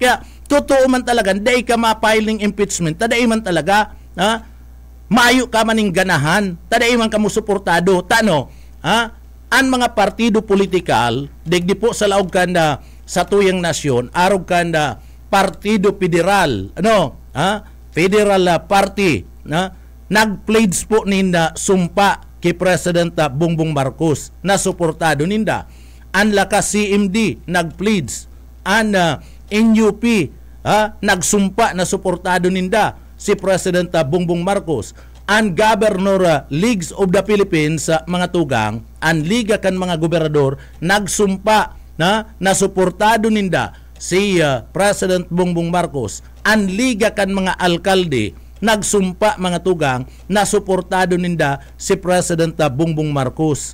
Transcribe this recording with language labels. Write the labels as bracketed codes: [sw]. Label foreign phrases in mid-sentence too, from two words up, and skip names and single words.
[bik] Kaya totoo man talaga, day ka ma-filing impeachment, taday man talaga, mayo ka maning ganahan, taday man ka mo suportado, tano, ang mga partido politikal, digdi po sa laog kanda sa tuyang nasyon, arog kanda partido federal, [en] federal party, [bik] nag-pledge po ninda sumpa kay President Bongbong Marcos na suportado ninda. Ang lakas CMD nag-pledge, ang NUP nagsumpa na suportado ninda si President Bongbong Marcos. Ang Governor Leagues of the Philippines mga tugang, ang liga kan mga gobernador nagsumpa na suportado ninda si President Bongbong Marcos. Ang liga kan mga alkalde nagsumpa mga tugang na suportado ninda si President Bongbong Marcos.